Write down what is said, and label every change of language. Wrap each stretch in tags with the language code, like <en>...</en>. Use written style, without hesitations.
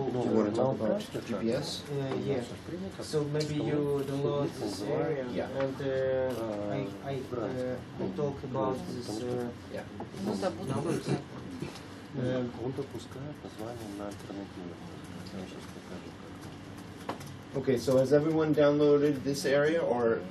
<en>Do you want to talk about GPS? yeah. So maybe you download this area and I talk about this</en> <ru>Ну да, буду.</ru> <en>numbers.</en> <ru>Он допускает название на альтернативу. Я вам сейчас покажу.</ru> <en>Okay, so has everyone downloaded this area or?</en>